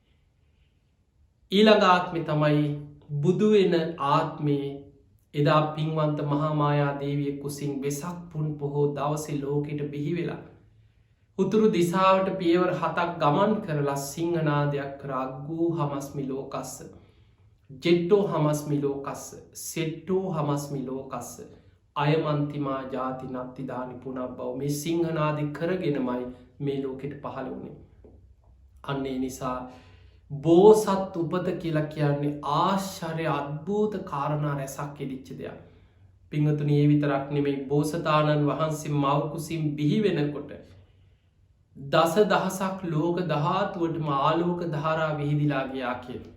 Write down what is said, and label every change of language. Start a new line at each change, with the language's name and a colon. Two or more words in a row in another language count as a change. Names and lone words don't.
Sinhala: ඊළඟ ආත්මේ තමයි බුදු වෙන ආත්මේ. එදා පින්වන්ත මහාමායා දේවිය කුසින් වෙසක් පුන් පොහෝ දවසේ ලෝකෙට බිහි වෙලා උතුරු දිසාවට පියවර 7ක් ගමන් කරලා සිංහනාදයක් කර
Pali: අග්ගූ හමස්මි ලෝකස්ස ජෙට්ටෝ හමස්මි ලෝකස්ස සෙට්ටෝ හමස්මි ලෝකස්ස අයමන්තිමා ජාති නත්තිදානි පුනක්
Sinhala: බව මේ සිංහනාදි කරගෙනමයි මේ ලෝකෙට පහළ වුණේ. අන්නේ නිසා බෝසත් උපත කියලා කියන්නේ ආශ්චර්ය අද්භූත කාරණා රැසක් එදිච්ච දෙයක්. පිංහතුනි ඒ විතරක් නෙමෙයි බෝසතාණන් වහන්සේ මව්කුසින් බිහි වෙනකොට දස දහසක් ලෝක ධාතුවටම ආලෝක ධාරා විහිදිලා ගියා කියලා.